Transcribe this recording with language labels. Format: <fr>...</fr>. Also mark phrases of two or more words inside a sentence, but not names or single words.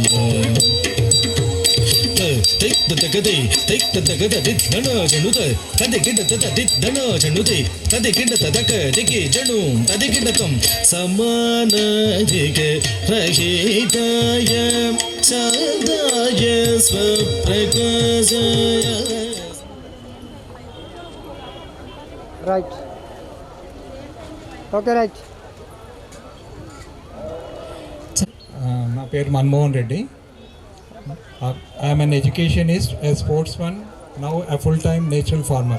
<sa>तिक तगदे तिक तगद दित धनो जनुत तदे किड तद दित धनो जनुते तदे किड तदक दिके जनु तदे किड तम समान दिके रहिताय सदाय स्वप्रकाशाय</sa> <en>Right okay right.</en> <te>నా పేరు మన్మోహన్ రెడ్డి.</te> <en>I'm an educationist, a sportsman, now a full time natural farmer.</en>